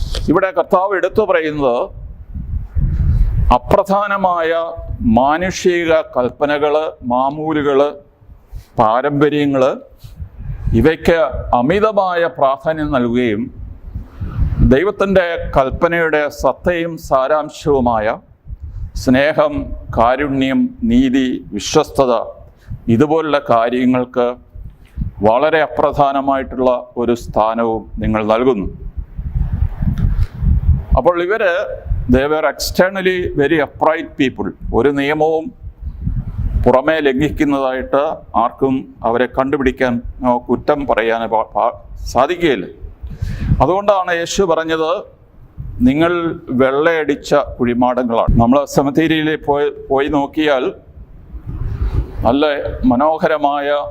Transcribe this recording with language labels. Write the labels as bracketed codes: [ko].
[ml] ഇവിടെ കർത്താവ് എടുത്തു പറയുന്നത് അപ്രധാനമായ മാനുഷിക കൽപ്പനകള്, മാമൂലുകള്, പാരമ്പര്യങ്ങള്, ഇവയ്ക്ക് അമിതമായ പ്രാധാന്യം നൽകുകയും ദൈവത്തിൻ്റെ കൽപ്പനയുടെ സത്തയും സാരാംശവുമായ സ്നേഹം, കാരുണ്യം, നീതി, വിശ്വസ്തത ഇതുപോലുള്ള കാര്യങ്ങൾക്ക് വളരെ അപ്രധാനമായിട്ടുള്ള ഒരു സ്ഥാനവും നിങ്ങൾ നൽകുന്നു. അപ്പോൾ [en] they were externally very upright people. [ml] ഒരു നിയമവും പുറമേ ലംഘിക്കുന്നതായിട്ട് ആർക്കും അവരെ കണ്ടുപിടിക്കാൻ കുറ്റം പറയാൻ സാധിക്കുകയില്ല. അതുകൊണ്ടാണ് യേശു പറഞ്ഞത്, നിങ്ങൾ വെള്ളയടിച്ച കുഴിമാടങ്ങളാണ്. നമ്മൾ സെമിത്തേരിയിൽ പോയി നോക്കിയാൽ നല്ല മനോഹരമായ